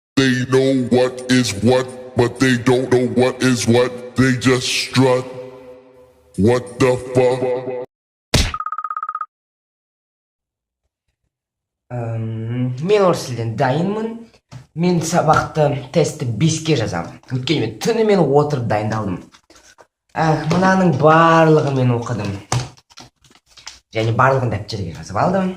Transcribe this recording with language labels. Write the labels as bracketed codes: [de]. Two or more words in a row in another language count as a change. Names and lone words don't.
[en] They know what is what, but they don't know what is what. They just strut. What the fuck? [kk] Мен орыс тілден дайынмын. Мен сабақты тестті 5-ке жазамын. Өйткені мен түнімен отырып дайындалдым. Мынаның барлығын мен оқыдым. Және барлығын дәптерге жазып алдым.